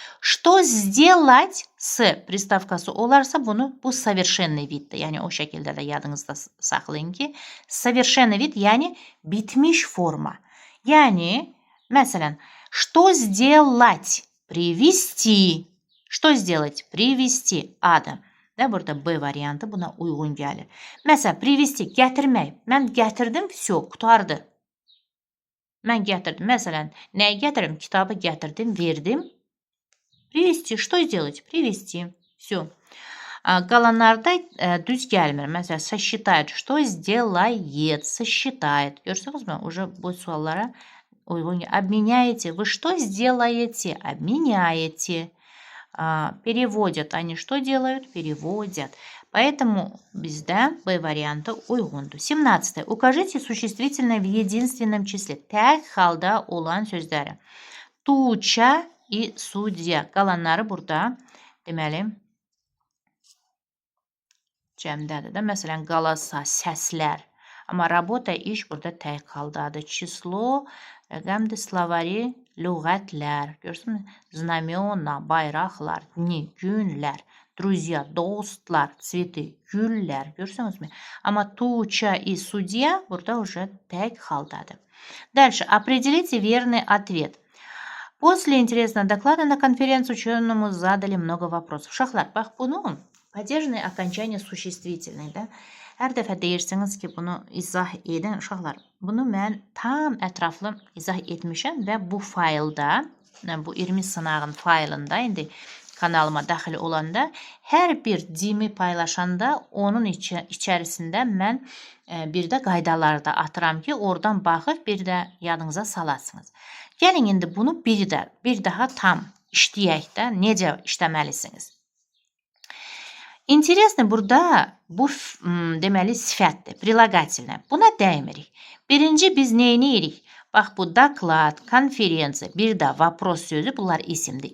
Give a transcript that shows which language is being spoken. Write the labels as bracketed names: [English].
[Russian] Что сделать с приставkası [Azerbaijani] olarsa bu [Russian] совершенный viddir. [Azerbaijani] Yəni o şəkildə də yadınızda saxlayın ki, совершенный vid yəni bitmiş forma. Yəni məsələn, [Russian] что сделать? Привести. Что сделать? Привести. A'dır. [Azerbaijani] Da burada B variantı buna uyğun gəlir. Məsələn, привести gətirmək. Mən gətirdim, все, qutardı. Mən gətirdim. Məsələn, nəyi gətirim? Kitabı gətirdim, verdim. [Russian] Привести. Что сделать? Привести. Все. [Azerbaijani] Qalanlarda düz gəlmir. Məsələn, сосчитает. [Russian] Что сделает? Сосчитает. [Azerbaijani] Görürsünüzmü? Уже bu suallara uyğun. [Russian] Обменяете. Вы что сделаете? Обменяете. Переводят. Они что делают? Переводят. [Azerbaijani] Поэтому bizdə B variantı uyğundur. 17. [Russian] Укажите существительное в единственном числе. [Azerbaijani] Tək halda olan sözləri. [Russian] Туча и судья. [Azerbaijani] Qalanları burada deməli cəmdədir də. Məsələn, qalasa, səslər. Amma работа, iş burada tək haldadır. Число, rəqəmdir, slovari, lüğətlər. Görürsünüz? Znamena, bayraqlar, dni, günlər, друзья, dostlar, цветы, güllər. Görürsünüzmü? Amma [Russian] туча и судья [Azerbaijani] burada уже tək haldadır. [Russian] Дальше. Определите верный ответ. После интересного доклада на конференции ученому задали много вопросов. [Azerbaijani] Uşaqlar, bax bunu [Russian] падежное окончание существительное [Azerbaijani] də. Hər dəfə deyirsiniz ki, bunu izah edin. Uşaqlar, bunu mən tam ətraflı izah etmişəm və bu faylda, bu 20 sınağın faylında, indi kanalıma daxil olanda, hər bir dimi paylaşanda onun içərisində mən bir də qaydaları da atıram ki, oradan baxıb bir də yadınıza salasınız. Gəlin indi bunu bir daha tam işləyək də, necə işləməlisiniz. İnteresli burada bu deməli sifətdir, prilogatillə. Buna dəymirik. Birinci biz neyini edirik? Bax bu doklad, konferensiya, bir də vapros sözü bunlar isimdir.